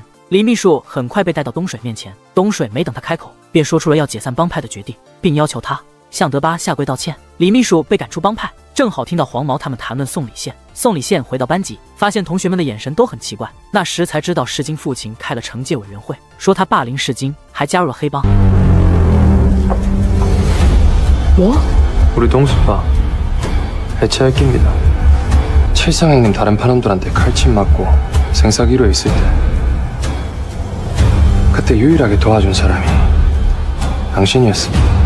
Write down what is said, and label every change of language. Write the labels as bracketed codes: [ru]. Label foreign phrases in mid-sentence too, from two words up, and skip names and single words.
[zh] 李秘书很快被带到东水面前，东水没等他开口，便说出了要解散帮派的决定，并要求他向德巴下跪道歉。李秘书被赶出帮派，正好听到黄毛他们谈论宋礼宪。宋礼宪回到班级，发现同学们的眼神都很奇怪，那时才知道世金父亲开了惩戒委员会，说他霸凌世金，还加入了黑帮。 [ko] 우리 동수가 해체할깁니다. 칠상행님 다른 파놈들한테 칼침 맞고 생사기로 있을 때 그때 유일하게 도와준 사람이 당신이었습니다.